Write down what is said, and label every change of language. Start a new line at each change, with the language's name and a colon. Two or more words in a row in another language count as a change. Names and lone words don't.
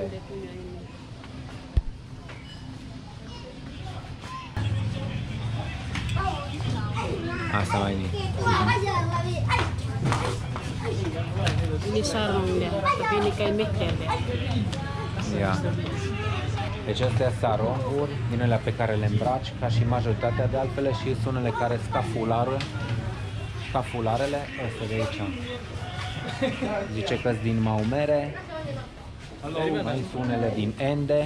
Indonesian: Ende punya ini. Ah, sama ini. Ini sarung dia, tapi ini kain mecher dia. Ia.
Romanian: Deci astea sunt saronguri, din alea pe care le îmbraci, ca și majoritatea de altfele, și sunt unele care scafularele, astea de aici. Zice că sunt din Maumere, mai sunt unele din Ende.